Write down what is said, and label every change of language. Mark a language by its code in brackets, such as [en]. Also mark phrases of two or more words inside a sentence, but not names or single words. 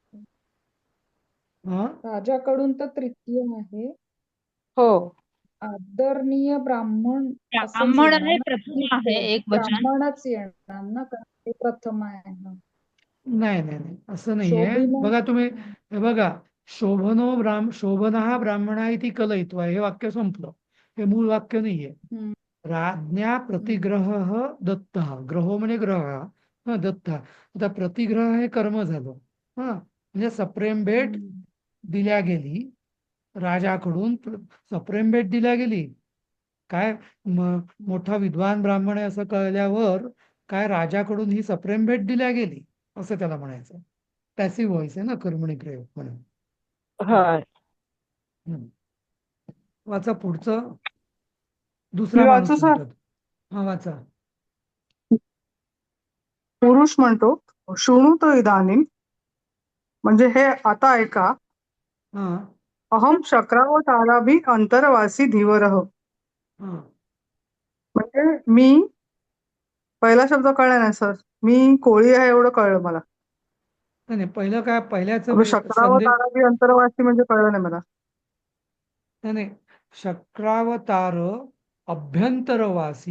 [mr] हा राजाकडून तर तृतीय आहे. हो आदरणीय ब्राह्मण असंच ब्राह्मण येणार हे ना, प्रथम आहे एक वचन. ब्राह्मणच येणार ना, कारण ते प्रथम आहे ना. नाही नाही नाही असं नाहीये. शोभिन बघा तुम्ही हे बघा, [sa] शोभनः ब्राह्मणा इति कलयित्वा, [mr] हे वाक्य संपलं. हे मूळ वाक्य नाहीये. हम्म. [sa] राज्ञा प्रतिग्रह दत्त, [mr] ग्रहो म्हणजे ग्रह हा दत्त. आता प्रतिग्रह हे कर्म झालं हा, म्हणजे सप्रेम भेट दिल्या गेली राजाकडून, सप्रेम भेट दिल्या गेली. काय मोठा विद्वान ब्राह्मण आहे असं कळल्यावर काय राजाकडून ही सप्रेम भेट दिल्या गेली असं त्याला म्हणायचं. [en] passive voice [mr] आहे ना, कर्मणी प्रयोग म्हणून. हा. वाचा पुढचं. दुसरा मी माणूस वाचू सर? म्हणतात. हा वाचा. पुरुष म्हणतो [sa] शृणुत इदानीं, [mr] म्हणजे हे आता ऐका. हा [sa] अहम शक्रावताराभि अंतरवासी धीवरः, [mr] हा म्हणजे मी, पहिला शब्द कळला नाही सर, मी कोळी आहे एवढं कळलं मला. नाही पहिलं काय, पहिल्याच म्हणजे संदेश [sa] शक्रावताराभि अंतरवासी [mr] म्हणजे कळलं नाही मला. नाही [sa] शक्रावतार अभ्यंतरवासी.